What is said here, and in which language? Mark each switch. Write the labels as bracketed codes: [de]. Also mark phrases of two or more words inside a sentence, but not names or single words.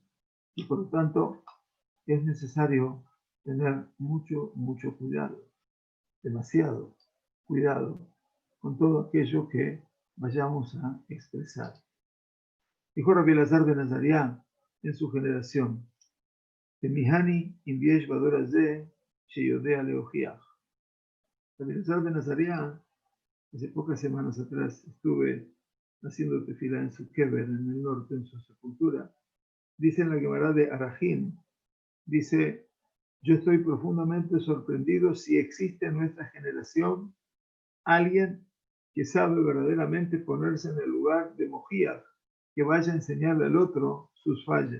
[es] Y por lo tanto, es necesario tener mucho cuidado, demasiado cuidado con todo aquello que vayamos a expresar. Dijo Rabbi Elazar ben Azariah en su generación, [he] תמהני אם יש בדור הזה שיודע להוכיח. [es] Rabbi Elazar ben Azariah Hace pocas semanas atrás estuve haciendo tefila en su kever, en el norte, en su sepultura. Dice en la Gemara de Arajín, dice, yo estoy profundamente sorprendido si existe en nuestra generación alguien que sabe verdaderamente ponerse en el lugar de Mojiach, que vaya a enseñarle al otro sus fallas.